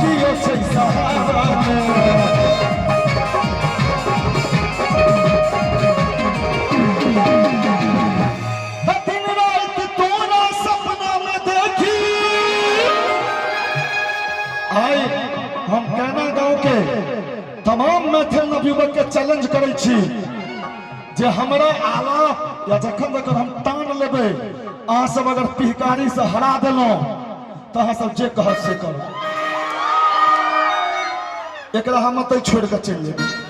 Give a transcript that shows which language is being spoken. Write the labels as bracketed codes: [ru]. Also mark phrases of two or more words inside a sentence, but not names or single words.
[mai] से सहारा में। दिन रात तोरा सपना में देखी आए हम कहना गांव के तमाम मैथिल नवयुवक के चैलेंज करै छी जे हमरा आलाप या जखन तक हम तान लेबै अहाँ सब अगर पिहकारी से हरा देलहुं तो अहाँ सब जे कहत से करू एकरा हम मत छोड़ के चलि जेबै।